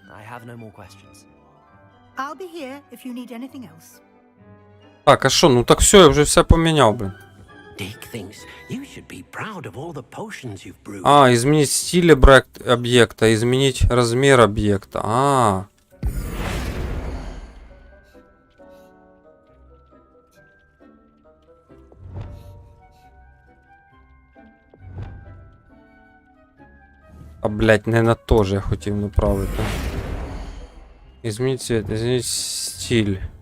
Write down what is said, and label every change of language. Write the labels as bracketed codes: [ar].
[en] I have no more questions. I'll be here if you need anything else. [uk] Так, а що, ну так все, я вже все поміняв, блядь. [en] Dick thinks you should be proud of all the potions you've brewed. [ru] А, изменить стиль объекта, изменить размер объекта. А. [uk] А, блядь, [ru] не на то же [uk] я хотів направити. [ru] Изменить цвет, изменить стиль.